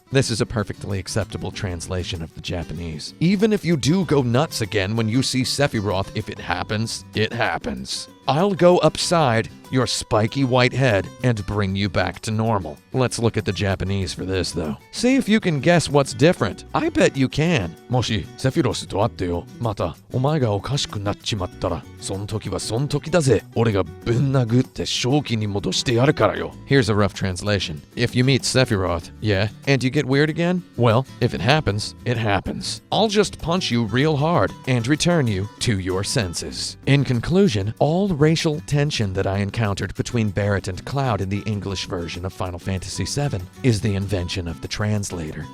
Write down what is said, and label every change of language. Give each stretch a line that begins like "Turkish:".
English: This is a perfectly acceptable translation of the Japanese. Even if you do go nuts again when you see Sephiroth, if it happens, it happens. I'll go upside your spiky white head and bring you back to normal. Let's look at the Japanese for this, though. See if you can guess what's different. I bet you can.
Japanese: もし、セフィロスと会ってよ。また、お前がおかしくなっちまったら、その時はその時だぜ。俺がぶん殴って正気に戻してやるからよ。
English: Here's a rough translation. If you meet Sephiroth, yeah, and you get weird again? Well, if it happens, it happens. I'll just punch you real hard and return you to your senses. In conclusion, all racial tension that I encountered between Barret and Cloud in the English version of Final Fantasy VII is the invention of the translator.